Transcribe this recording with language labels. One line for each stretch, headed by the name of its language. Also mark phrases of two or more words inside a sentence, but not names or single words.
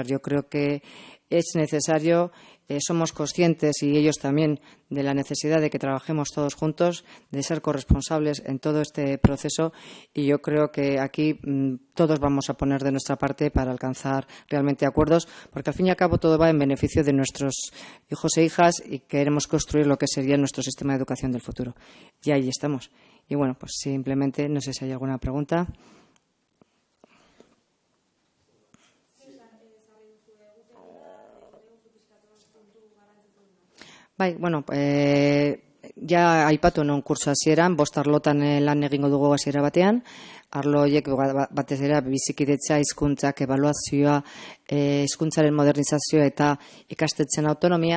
Spanish: Yo creo que es necesario, somos conscientes y ellos también de la necesidad de que trabajemos todos juntos, de ser corresponsables en todo este proceso y yo creo que aquí todos vamos a poner de nuestra parte para alcanzar realmente acuerdos, porque al fin y al cabo todo va en beneficio de nuestros hijos e hijas y queremos construir lo que sería nuestro sistema de educación del futuro. Y ahí estamos. Y simplemente no sé si hay alguna pregunta.
Basque: Ja aipatu non kurso hasieran, 5 arlotan lan egingo dugu hasiera batean. Arlo horiek batez ere bizikidetza, hizkuntzak, ebaluazioa, hizkuntzaren modernizazioa eta ikastetxeen autonomia.